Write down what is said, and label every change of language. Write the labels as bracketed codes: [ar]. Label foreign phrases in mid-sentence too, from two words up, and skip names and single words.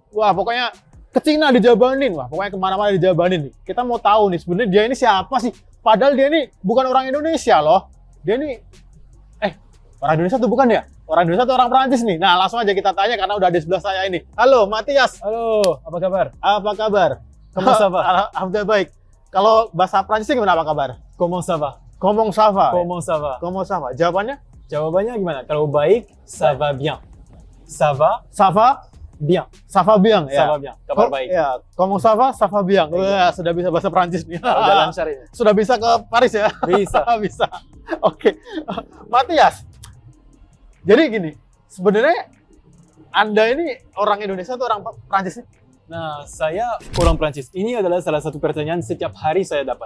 [id] Wah, pokoknya ke Cina dijabanin. Wah, pokoknya kemana-mana dijabanin. Kita mau tahu nih, sebenarnya dia ini siapa sih? Padahal dia ini bukan orang Indonesia loh. Dia ini orang Indonesia tuh bukan ya? Orang Indonesia tuh orang Perancis nih. Nah, langsung aja kita tanya karena udah di sebelah saya ini. Halo, Matias. Halo, apa kabar? Apa kabar? [fr] Comment ça va? [id] Alhamdulillah baik. Kalau bahasa Prancisnya gimana, apa kabar? [fr] Comment ça va? Comment ça va? Comment ça va? Comment ça va? [id] Jawabannya? Jawabannya gimana? Kalau baik, [fr] ça va bien. Ça va Ça va? bien. Ça va bien. Ça va bien. [id] Kabar baik. Ya, [fr] comment ça va? Ça va bien. [id] Wah, sudah bisa bahasa Prancis nih. Udah lancar ini. Sudah bisa ke Paris ya? Bisa. Bisa. Oke. Matias. Jadi gini, sebenarnya Anda ini orang Indonesia atau orang Prancis? Nah, saya orang Prancis. Ini adalah salah satu pertanyaan setiap hari saya dapat.